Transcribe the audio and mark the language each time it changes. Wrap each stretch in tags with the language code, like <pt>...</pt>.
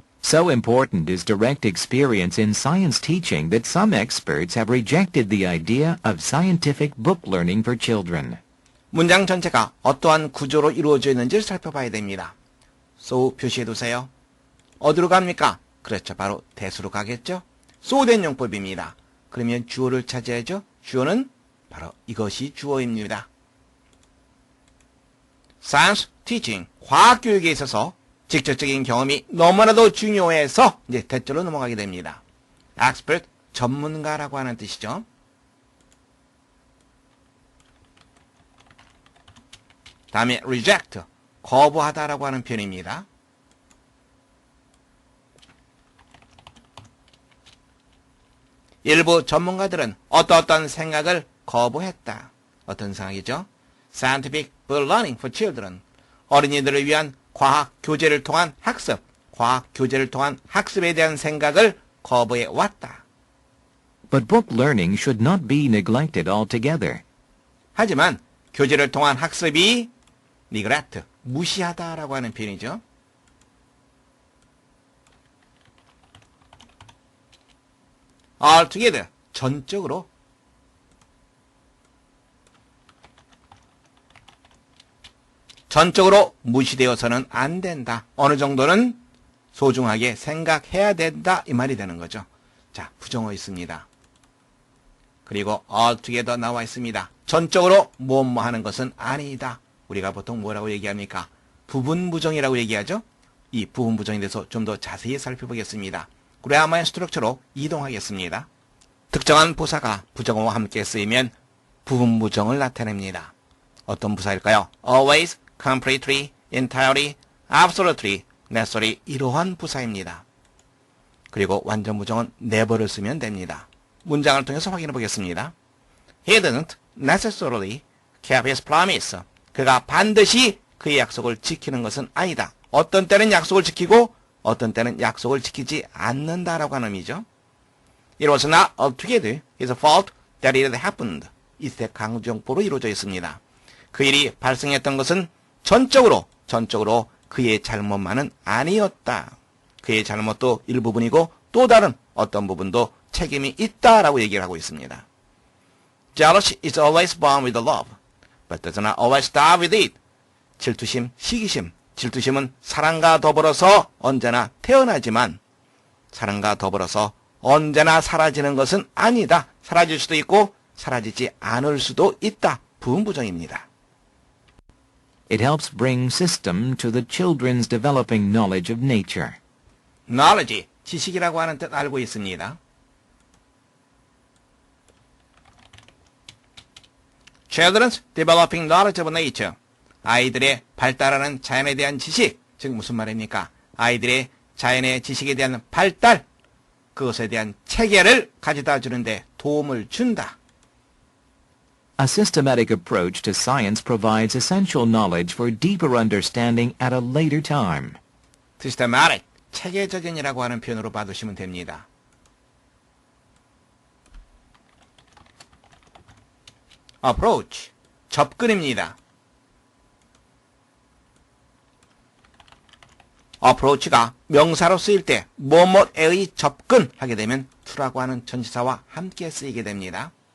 <en>So important is direct experience in science teaching that some experts have rejected the idea of scientific book learning for children.</en> <ko>문장 전체가 어떠한 구조로 이루어져 있는지를 살펴봐야 됩니다. so 표시해두세요. 어디로 갑니까? 그렇죠. 바로 대수로 가겠죠. so된 용법입니다. 그러면 주어를 찾아야죠. 주어는 바로 이것이 주어입니다. Science teaching, 과학교육에 있어서 직접적인 경험이 너무나도 중요해서 이제 대절로 넘어가게 됩니다. expert, 전문가라고 하는 뜻이죠. 다음에 reject, 거부하다라고 하는 표현입니다. 일부 전문가들은 어떤 생각을 거부했다. 어떤 생각이죠?</ko> <en>Scientific book learning for children,</en> <ko>어린이들을 위한 과학 교재를 통한 학습, 과학 교재를 통한 학습에 대한 생각을 거부해 왔다.</ko> <en>But book learning should not be neglected altogether.</en> <ko>하지만 교재를 통한 학습이 neglect, 무시하다라고 하는 표현이죠. altogether, 전적으로. 전적으로 무시되어서는 안 된다. 어느 정도는 소중하게 생각해야 된다. 이 말이 되는 거죠. 자, 부정어 있습니다. 그리고 altogether 나와 있습니다. 전적으로 뭐뭐 하는 것은 아니다. 우리가 보통 뭐라고 얘기합니까? 부분 부정이라고 얘기하죠. 이 부분 부정에 대해서 좀 더 자세히 살펴보겠습니다. 그래야만 스트럭처로 이동하겠습니다. 특정한 부사가 부정어와 함께 쓰이면 부분 부정을 나타냅니다. 어떤 부사일까요? always, completely, entirely, absolutely, necessarily 이러한 부사입니다. 그리고 완전 부정은 never를 쓰면 됩니다. 문장을 통해서 확인해 보겠습니다.</ko> <en>He didn't necessarily keep his promise.</en> <ko>그가 반드시 그의 약속을 지키는 것은 아니다. 어떤 때는 약속을 지키고 어떤 때는 약속을 지키지 않는다라고 하는 의미죠.</ko> <en>It was not altogether his fault that it happened.</en> <ko>이때 강조용법으로 이루어져 있습니다. 그 일이 발생했던 것은 전적으로 그의 잘못만은 아니었다. 그의 잘못도 일부분이고 또 다른 어떤 부분도 책임이 있다라고 얘기를 하고 있습니다.</ko> <en>Jealousy is always born with love, but does not always die with it.</en> <ko>질투심, 시기심. 질투심은 사랑과 더불어서 언제나 태어나지만 사랑과 더불어서 언제나 사라지는 것은 아니다. 사라질 수도 있고 사라지지 않을 수도 있다. 부분부정입니다.</ko> <en>It helps bring system to the children's developing knowledge of nature.</en> <ko>knowledge, 지식이라고 하는 뜻 알고 있습니다.</ko> <en>Children's developing knowledge of nature.</en> <ko>아이들의 발달하는 자연에 대한 지식, 즉 무슨 말입니까? 아이들의 자연의 지식에 대한 발달, 그것에 대한 체계를 가져다 주는데 도움을 준다.</ko> <en>A systematic approach to science provides essential knowledge for deeper understanding at a later time.</en> <ko>systematic, 체계적인이라고 하는 표현으로 봐두시면 됩니다. approach, 접근입니다. approach가 명사로 쓰일 때 뭐뭐에의 접근하게 되면 to라고 하는 전치사와 함께 쓰이게 됩니다.</ko>